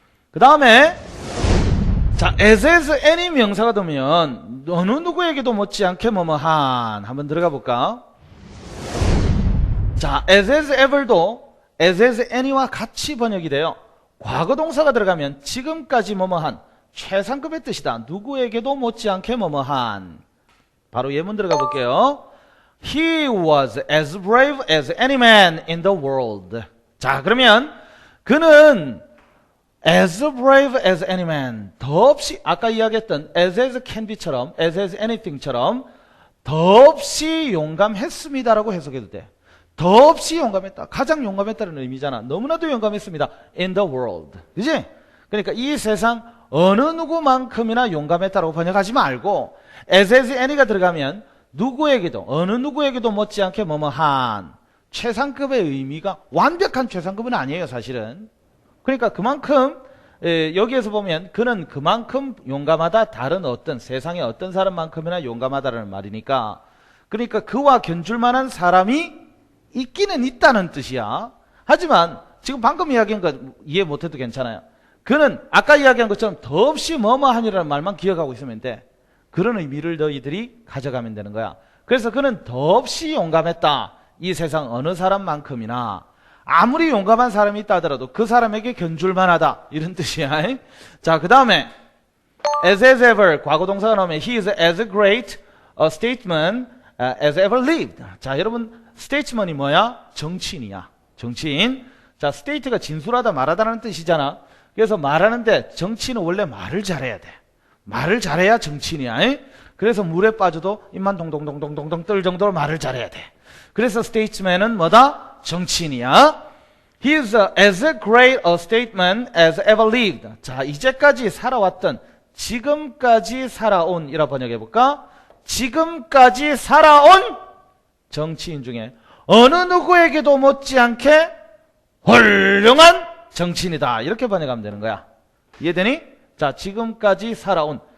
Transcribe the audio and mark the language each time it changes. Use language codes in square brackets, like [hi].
[ko] 그 다음에 자, as any 명사가 되면 어느 누구에게도 못지않게 뭐뭐한 한번 들어가 볼까? 자, as ever도 as any와 같이 번역이 돼요. 과거 동사가 들어가면 지금까지 뭐뭐한 최상급의 뜻이다. 누구에게도 못지않게 뭐뭐한. 바로 예문 들어가 볼게요. [en] He was as brave as any man in the world. [ko] 자, 그러면 그는 [en] as brave as any man. [ko] 더없이 아까 이야기했던 as can be처럼 as anything처럼 더없이 용감했습니다라고 해석해도 돼. 더없이 용감했다. 가장 용감했다는 의미잖아. 너무나도 용감했습니다. [en] in the world. [ko] 그지? 그러니까 이 세상 어느 누구만큼이나 용감했다라고 번역하지 말고 as any가 들어가면 누구에게도 어느 누구에게도 못지않게 뭐뭐한 최상급의 의미가 완벽한 최상급은 아니에요 사실은. 그러니까 그만큼 여기에서 보면 그는 그만큼 용감하다. 다른 어떤 세상의 어떤 사람만큼이나 용감하다라는 말이니까 그러니까 그와 견줄 만한 사람이 있기는 있다는 뜻이야. 하지만 지금 방금 이야기한 거 이해 못해도 괜찮아요. 그는 아까 이야기한 것처럼 더없이 뭐뭐하니라는 말만 기억하고 있으면 돼. 그런 의미를 너희들이 가져가면 되는 거야. 그래서 그는 더없이 용감했다. 이 세상 어느 사람만큼이나 아무리 용감한 사람이 있다 하더라도 그 사람에게 견줄만 하다. 이런 뜻이야. 자, 그 다음에 [en] as ever [ko] 과거 동사가 나오면 [en] he is as great a statesman as ever lived. [ko] 자, 여러분 statesman이 뭐야? 정치인이야. 정치인. 자, state가 진술하다 말하다라는 뜻이잖아. 그래서 말하는데 정치인은 원래 말을 잘해야 돼. 말을 잘해야 정치인이야. 그래서 물에 빠져도 입만 동동동동동동 떨 정도로 말을 잘해야 돼. 그래서 statesman은 뭐다? 정치인이야. [en] He is as great a statesman as ever lived. [ko] 자, 이제까지 살아왔던, 지금까지 살아온 이라 번역해볼까? 지금까지 살아온 정치인 중에 어느 누구에게도 못지않게 훌륭한 정치인이다. 이렇게 번역하면 되는 거야. 이해되니? 자, 지금까지 살아온.